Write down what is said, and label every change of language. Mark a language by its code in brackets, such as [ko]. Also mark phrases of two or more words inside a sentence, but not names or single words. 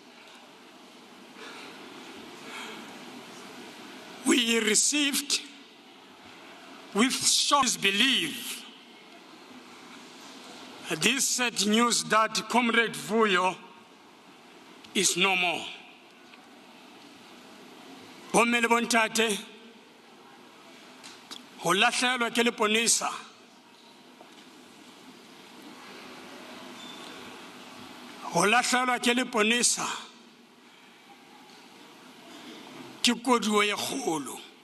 [en] We received with shock disbelief this sad news that Comrade Vuyo is no more. [st] Bommele bontate, ho lahlehelwa ke leponesa. Ho lahlehelwa ke leponesa. Ke koduo e kgolo.